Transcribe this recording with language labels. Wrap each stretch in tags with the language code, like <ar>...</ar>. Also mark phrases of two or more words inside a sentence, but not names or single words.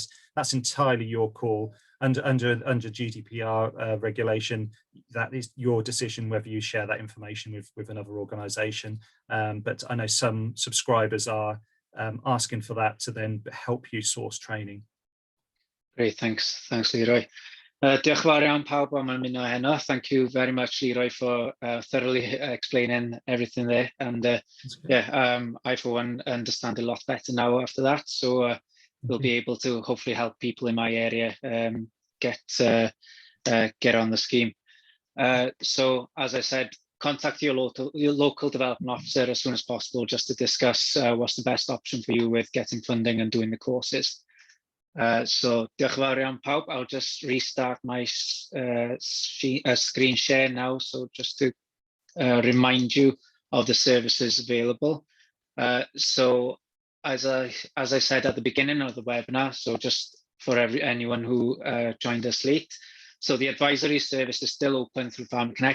<en>That's entirely your call. Under GDPR regulation, that is your decision whether you share that information with another organisation. But I know some subscribers are asking for that to then help you source training. Great, thanks, Leroy.</en> <cy>Diolch yn fawr iawn pawb am ymuno heno.</cy> <en>Thank you very much, Leroy, for thoroughly explaining everything there. And I, for one, understand a lot better now after that. So we'll be able to hopefully help people in my area get on the scheme. So, as I said, contact your local development officer as soon as possible, just to discuss what's the best option for you with getting funding and doing the courses. So</en> <cy>diolch yn fawr iawn pawb.</cy> <en>I'll just restart my screen share now, so just to remind you of the services available. So as I said at the beginning of the webinar, so just for anyone who joined us late, so the advisory service is still open through Farmer Connect.</en>